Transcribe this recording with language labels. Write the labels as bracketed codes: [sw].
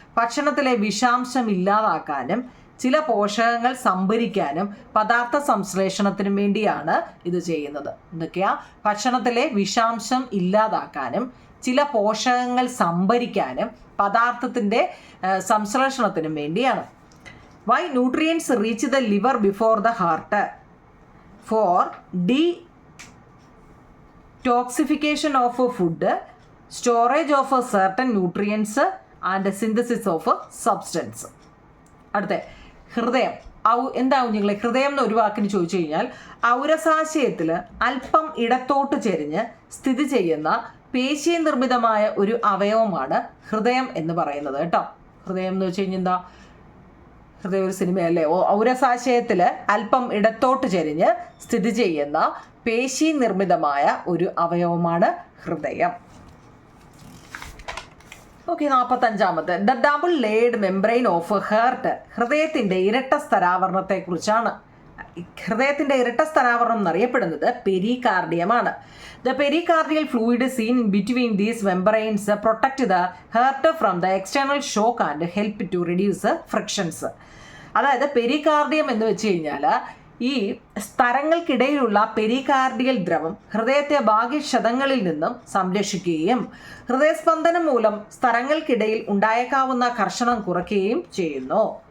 [ml] ഭക്ഷണത്തിലെ വിഷാംശം ഇല്ലാതാക്കാനും ചില പോഷകങ്ങൾ സംഭരിക്കാനും പദാർത്ഥ സംശ്ലേഷണത്തിനും വേണ്ടിയാണ് ഇത് ചെയ്യുന്നത്. എന്തൊക്കെയാ? ഭക്ഷണത്തിലെ വിഷാംശം ഇല്ലാതാക്കാനും ചില പോഷകങ്ങൾ സംഭരിക്കാനും പദാർത്ഥത്തിൻ്റെ സംശ്ലേഷണത്തിനും വേണ്ടിയാണ്. [en] Why nutrients reach the liver before the heart? For detoxification of food, storage of certain nutrients and synthesis of substance. [ml] അടുത്ത ഹൃദയം. എന്താവും നിങ്ങളെ ഹൃദയം എന്ന് ഒരു വാക്കിന് ചോദിച്ചു കഴിഞ്ഞാൽ ഔരസാശയത്തിൽ അല്പം ഇടത്തോട്ട് ചെരിഞ്ഞ് സ്ഥിതി ചെയ്യുന്ന പേശി നിർമ്മിതമായ ഒരു അവയവമാണ് ഹൃദയം എന്ന് പറയുന്നത് കേട്ടോ. ഹൃദയം എന്ന് വെച്ച് കഴിഞ്ഞാൽ എന്താ? ഹൃദയ ഒരു സിനിമയല്ലേ? ഔരസാശയത്തിൽ അല്പം ഇടത്തോട്ട് ചെരിഞ്ഞ് സ്ഥിതി ചെയ്യുന്ന പേശി നിർമ്മിതമായ ഒരു അവയവമാണ് ഹൃദയം. [en] Okay, 45 the double laid membrane of heart. [ml] ഹൃദയത്തിൻ്റെ ഇരട്ട സ്തരാവരണത്തെക്കുറിച്ചാണ്. ഹൃദയത്തിൻ്റെ ഇരട്ട സ്തരാവരണം എന്നറിയപ്പെടുന്നത് പെരികാർഡിയമാണ്. [en] The pericardial fluid seen in between these membranes protect the heart from the external shock and help to reduce frictions. [ml] അതായത് പെരികാർഡിയം എന്ന് വെച്ച് കഴിഞ്ഞാൽ ഈ സ്തരങ്ങൾക്കിടയിലുള്ള പെരികാർഡിയൽ ദ്രവം ഹൃദയത്തെ ബാഹ്യക്ഷതങ്ങളിൽ നിന്നും സംരക്ഷിക്കുകയും ഹൃദയസ്പന്ദനം മൂലം സ്തരങ്ങൾക്കിടയിൽ ഉണ്ടായേക്കാവുന്ന ഘർഷണം കുറയ്ക്കുകയും ചെയ്യുന്നു.